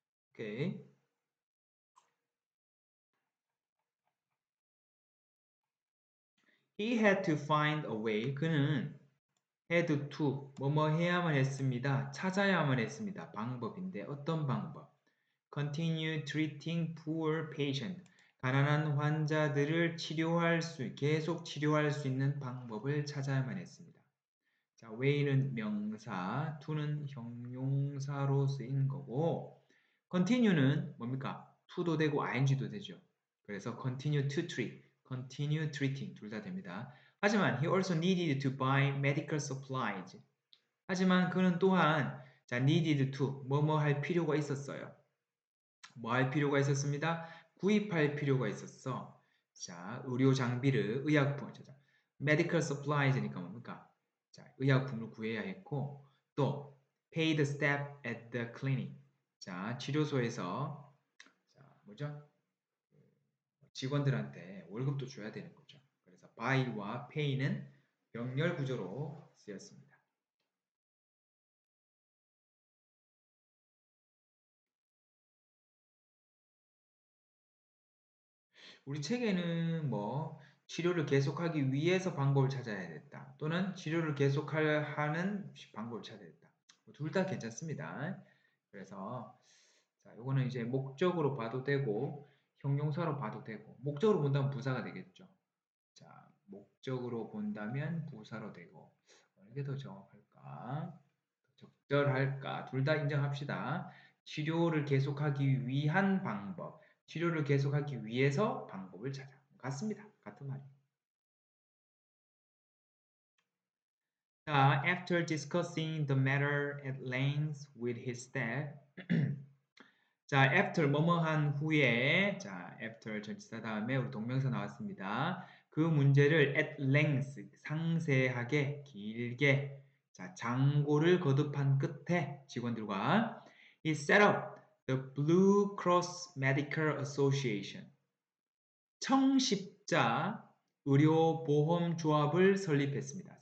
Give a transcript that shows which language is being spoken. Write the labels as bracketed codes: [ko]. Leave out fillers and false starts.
[ko] 오케이. [en] He had to find a way. [ko] 그는 [en] had to [ko] 뭐뭐 해야만 했습니다. 찾아야만 했습니다. 방법인데 어떤 방법? [en] Continue treating poor patient. [ko] 가난한 환자들을 계속 치료할 수 있는 방법을 찾아야만 했습니다. 자, way는 명사, to는 형용사로 쓰인 거고, continue는 뭡니까? to도 되고 ing도 되죠. 그래서 [en] continue to treat, continue treating [ko] 둘 다 됩니다. 하지만 [en] he also needed to buy medical supplies. [ko] 하지만 그는 또한 자, [en] needed to [ko] 뭐뭐 할 필요가 있었어요. 뭐 할 필요가 있었습니다. 구입할 필요가 있었어. 자, 의료 장비를 의약품, medical supplies니까 뭡니까? 자, 의약품을 구해야 했고 또 [en] pay the staff at the clinic. [ko] 자, 치료소에서 자, 뭐죠? 직원들한테 월급도 줘야 되는 거죠. 그래서 buy와 pay는 병렬 구조로 쓰였습니다. 우리 책에는 뭐 치료를 계속하기 위해서 방법을 찾아야 됐다. 또는 치료를 계속하는 방법을 찾아야 됐다. 둘 다 괜찮습니다. 그래서 자, 요거는 이제 목적으로 봐도 되고 형용사로 봐도 되고 목적으로 본다면 부사가 되겠죠. 자, 목적으로 본다면 부사로 되고 어느 게 더 정확할까? 적절할까? 둘 다 인정합시다. 치료를 계속하기 위한 방법, 치료를 계속하기 위해서 방법을 찾아. 같습니다. 같은 말이에요. [en] 자, after discussing the matter at length with his staff. [ko] 자, after 뭐뭐한 후에 자, after 전치사 다음에 우리 동명사 나왔습니다. 그 문제를 [en] at length [ko] 상세하게 길게 자, 장고를 거듭한 끝에 직원들과 [en] he set up the Blue Cross Medical Association [ko] 청십자 의료보험조합을 설립했습니다.